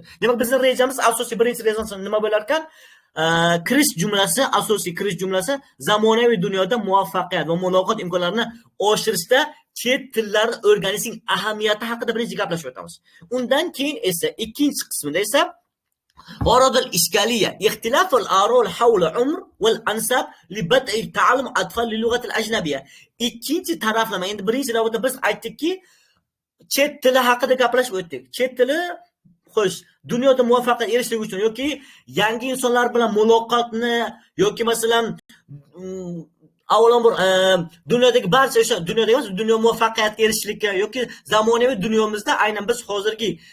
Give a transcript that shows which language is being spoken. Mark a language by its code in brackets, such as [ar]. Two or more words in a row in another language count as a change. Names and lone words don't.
[uz] Demak, bizning rejamiz, asosiy birinchi rejamiz nima bo'lar ekan? Kirish jumlasi, asosiy kirish jumlasi zamonaviy dunyoda muvaffaqiyat va muloqot imkonlarini oshirishda chet tillarni o'rganishning ahamiyati haqida birinchi gaplashib o'tamiz. Undan keyin esa ikkinchi qismida esa [ar] ورد الإشكالية اختلاف الآراء حول عمر والأنساب لبدء تعلم أطفال للغة الأجنبية. [uz] ikkinchi taraflama, endi birinchi navbatda biz aytdikki, chet tili haqida gaplashib o'tdik. Chet tili xo'sh, dunyoda muvaffaqiyat erishishlik uchun yoki yangi insonlar bilan muloqotni yoki masalan avvalambor dunyodagi barcha o'sha dunyo muvaffaqiyatga erishishlikka yoki zamonaviy dunyomizda aynan biz hozirgi